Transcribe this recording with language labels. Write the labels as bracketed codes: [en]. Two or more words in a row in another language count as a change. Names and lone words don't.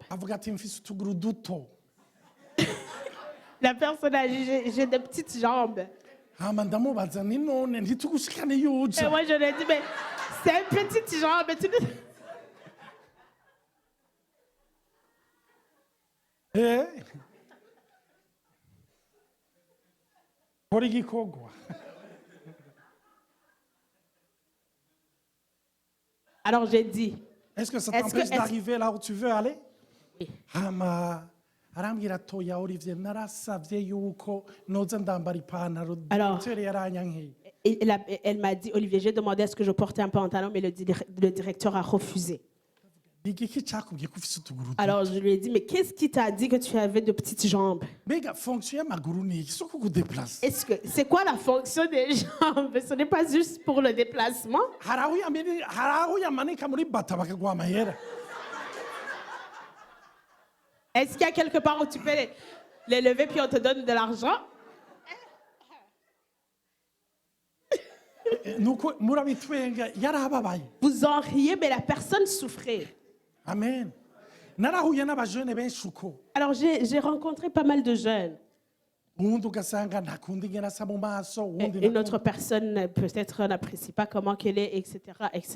[rn] Avuga ati mfise utuguru duto. [fr] La personne a dit, j'ai de petites jambes. [rn] Hama ndamubaza ni none ntitugushikane [fr] Et [rn] yuja. [fr] moi, je lui ai dit, mais c'est une petite jambe. [rn] Kora igikorwa. [fr] Alors, j'ai dit, Est-ce que ça Est-ce t'empêche que- est-ce- d'arriver là où tu veux aller? Oui. [rn] Hama arambwira toya Olivier narasavye yuko noza ndambara ipantaro. [fr] Alors- [rn] Directeur yaranyankiye. [fr] et elle m'a dit, Olivier, j'ai demandé à ce que je porte un pantalon, mais le directeur a refusé. [rn] Ni igiki cakubwiye ko ufise utuguru duto? [fr] Alors, je lui ai dit, mais qu'est-ce qui t'a dit que tu avais de petites jambes? [rn] Mbega fonction y'amaguru ni iki? Si kukudeplace. [fr] C'est quoi la fonction des jambes? Ce n'est pas juste pour le déplacement. [rn] Hari aho uyamanika muri bata bakaguha amahera. [fr] Est-ce qu'il y a quelque part où tu peux les lever puis on te donne de l'argent? [rn] Nuko murabitwenga yarababaye. [fr] Vous en riez, mais la personne souffrait. [rn] Amen. Narahuye n'abajene benshi uko. [fr] Alors, j'ai rencontré pas mal de jeunes. [rn] Uwundi ugasanga ntakunda ingene asa mu maso, uwundi [fr] Une autre personne, peut-être, n'apprécie pas comment qu'elle est, etc., etc.